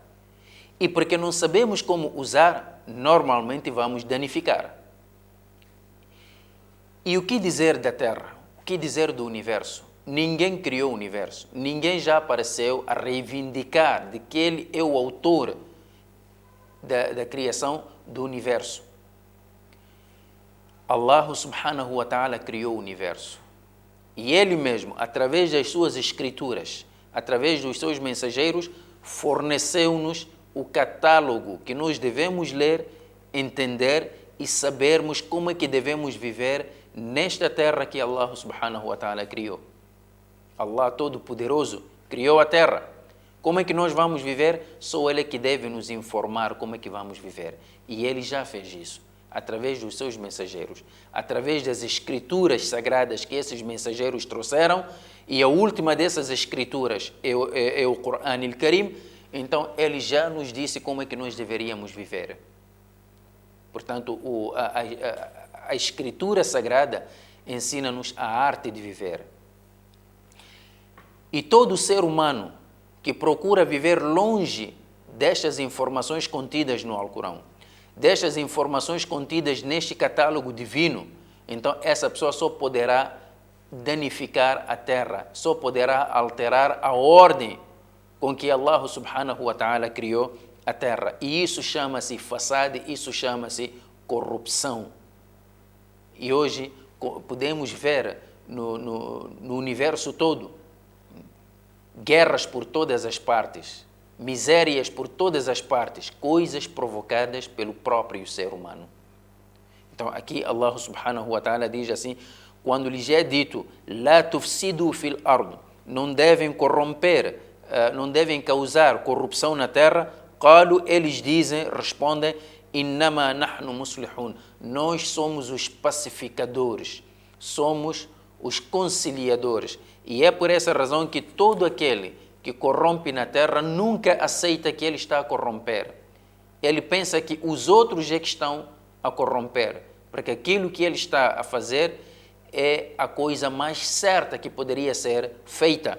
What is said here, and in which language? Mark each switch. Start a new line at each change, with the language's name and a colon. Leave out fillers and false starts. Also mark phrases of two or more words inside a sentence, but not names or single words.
Portuguese: E porque não sabemos como usar, normalmente vamos danificar. E o que dizer da Terra? O que dizer do universo? Ninguém criou o universo. Ninguém já apareceu a reivindicar de que ele é o autor da criação do universo. Allah
Arabic: سبحانه وتعالى
Portuguese: criou o universo. E Ele mesmo, através das suas escrituras, através dos seus mensageiros, forneceu-nos o catálogo que nós devemos ler, entender e sabermos como é que devemos viver nesta terra que Allah
Arabic: سبحانه وتعالى
Portuguese: criou. Allah Todo-Poderoso criou a terra. Como é que nós vamos viver? Só Ele é que deve nos informar como é que vamos viver. E Ele já fez isso, através dos seus mensageiros, através das escrituras sagradas que esses mensageiros trouxeram, e a última dessas escrituras é o Quran al-Karim. Então, Ele já nos disse como é que nós deveríamos viver. Portanto, a escritura sagrada ensina-nos a arte de viver. E todo ser humano que procura viver longe destas informações contidas no Alcorão, destas informações contidas neste catálogo divino, então essa pessoa só poderá danificar a terra, só poderá alterar a ordem com que Allah
Arabic: سبحانه وتعالى
Portuguese: criou a terra. E isso chama-se fasad, isso chama-se corrupção. E hoje podemos ver no universo todo guerras por todas as partes, misérias por todas as partes, coisas provocadas pelo próprio ser humano. Então aqui Allah
Arabic: سبحانه وتعالى
Portuguese: diz assim, quando lhes é dito,
Arabic: لا تفسدوا في الأرض,
Portuguese: não devem corromper, não devem causar corrupção na terra, qalu, eles dizem, respondem,
Arabic: إنما نحن مصلحون,
Portuguese: nós somos os pacificadores, somos os conciliadores. E é por essa razão que todo aquele que corrompe na terra nunca aceita que ele está a corromper. ele pensa que os outros é que estão a corromper, porque aquilo que ele está a fazer é a coisa mais certa que poderia ser feita.